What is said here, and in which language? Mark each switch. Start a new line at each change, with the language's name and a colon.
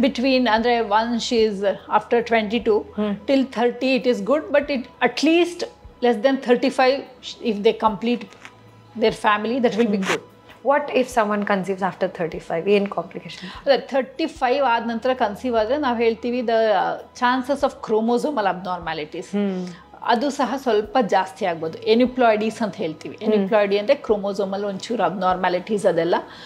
English: between
Kannada: ಅಂದರೆ
English: Once is after 22 till 30 it is good. But it at least less than 35 if they complete their family, that will be good. What if someone conceives after 35
Kannada: ಏನು
English: Complication?
Kannada: ಅದೇ 35 ಆದ ನಂತರ conceive ಆದರೆ ನಾವು ಹೇಳ್ತೀವಿ
English: the chances of
Kannada: chromosomal abnormalities ಅದು ಸಹ ಸ್ವಲ್ಪ ಜಾಸ್ತಿ ಆಗ್ಬೋದು. ಎನಿಪ್ಲಾಯ್ಡೀಸ್ ಅಂತ ಹೇಳ್ತೀವಿ. ಎನಿಪ್ಲಾಯ್ಡಿ ಅಂದರೆ ಕ್ರೋಮೋಸೋಮಲ್ ಒಂಚೂರು ಅಬ್ನಾರ್ಮ್ಯಾಲಿಟೀಸ್ ಅದೆಲ್ಲ.